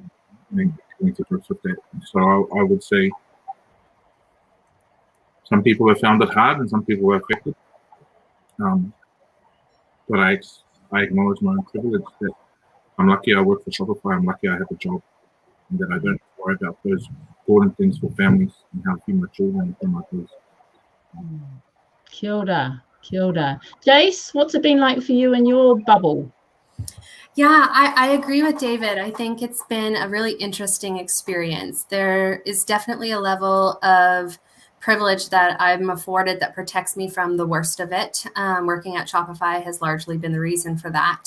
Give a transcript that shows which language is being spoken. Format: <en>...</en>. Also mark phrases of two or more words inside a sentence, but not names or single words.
<en>I think coming to grips with that. So I would say some people have found it hard and some people are affected. But I acknowledge my own privilege that I'm lucky I work for Shopify. I'm lucky I have a job, and that I don't worry about those important things for families and how to feed my children and my kids.</en> <mi>Kia ora, kia ora.</mi> <en>Jace, what's it been like for you in your bubble? Yeah, I agree with David. I think it's been a really interesting experience. There is definitely a level of privilege that I'm afforded that protects me from the worst of it. Working at Shopify has largely been the reason for that.</en>